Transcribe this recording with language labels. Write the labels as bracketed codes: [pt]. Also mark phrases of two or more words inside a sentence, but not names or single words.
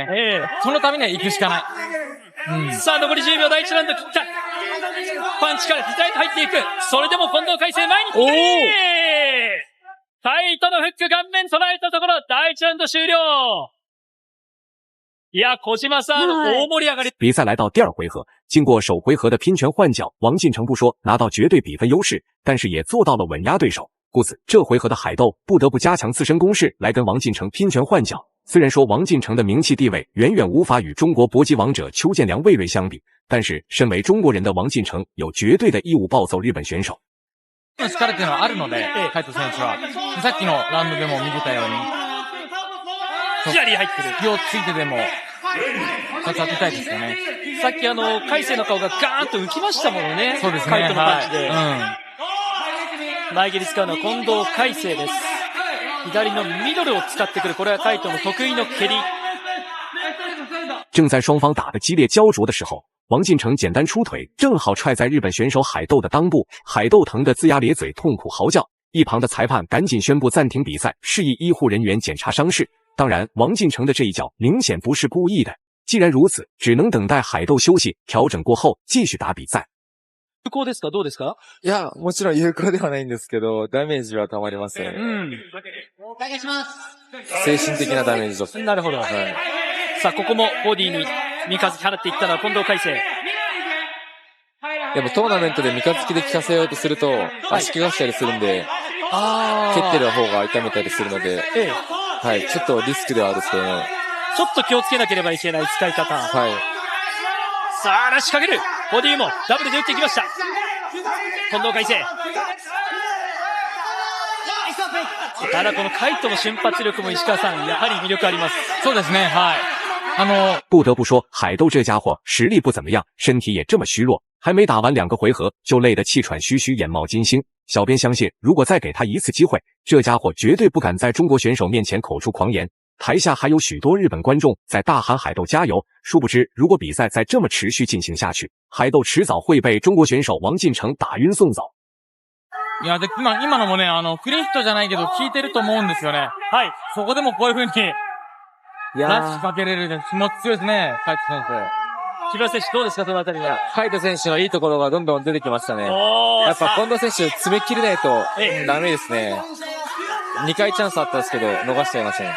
[ja] そのためには行くしかない。さあ、残り10秒、第1ラウンド切った。パンチから左へと入っていく。それでも近藤海星前にタイトのフック顔面捉えたところ、第1ラウンド終了。いや、小島さん、大盛り上がり。 [zh] 比赛来到第2回合，经过首回合的拼拳换脚，王晋成不说拿到绝对比分优势，但是也做到了稳压对手。故此，这回合的海斗不得不加强自身攻势来跟王晋成拼拳换脚。虽然说王晋成的名气地位远远无法与中国搏击王者邱建良、魏睿相比，但是身为中国人的王晋成有绝对的義務暴揍日本選手。 [ja] 力っていうのはあるので、海斗選手はさっきのラウンドでも見てたように、左入ってる。気をついてでも当てたいですよね。さっき海星の顔がガーンと浮きましたものね。そうですね。海斗のパンチで。前蹴り使うのは近藤海星です。左のミドルを使ってくる，これは海斗の得意の蹴り。 [zh] 正在双方打得激烈焦灼的时候，王晋成简单出腿，正好踹在日本选手海斗的裆部，海斗疼得龇牙咧嘴，痛苦嚎叫。一旁的裁判赶紧宣布暂停比赛，示意医护人员检查伤势。当然，王进成的这一脚明显不是故意的。既然如此，只能等待海斗休息调整过后继续打比赛。 [ja] 有効ですかどうですか？いや、もちろん有効ではないんですけど、ダメージは溜まりますね。お願いします。精神的なダメージと。なるほど。さあ、ここもボディに三日月払っていったのは近藤海星。でもトーナメントで三日月で効かせようとすると、足怪我したりするんで、蹴ってる方が痛めたりするので、はい、ちょっとリスクではあるんですけどね。ちょっと気をつけなければいけない使い方。はい。さあ、仕掛ける。ボディもダブルで打っていきました。近藤海星。ただこのカイトの瞬発力も石川さん、やはり魅力あります。そうですね、はい。 [zh] 不得不说，海斗这家伙实力不怎么样，身体也这么虚弱，还没打完2个回合就累得气喘吁吁、眼冒金星。小编相信，如果再给他一次机会，这家伙绝对不敢在中国选手面前口出狂言。台下还有许多日本观众在大喊海斗加油。殊不知，如果比赛再这么持续进行下去，海斗迟早会被中国選手王进成打晕送走。 [ja] いや、で、今のもね、クリーンヒットじゃないけど効いてると思うんですよね。はい。そこでもこういう風に、ラッシュかけれるで、気持ち強いですね、海斗選手。木村選手どうですか、そのあたりは。海斗選手のいいところがどんどん出てきましたね。やっぱ近藤選手詰め切れないとダメですね。2回チャンスあったんですけど、逃しちゃいましたね。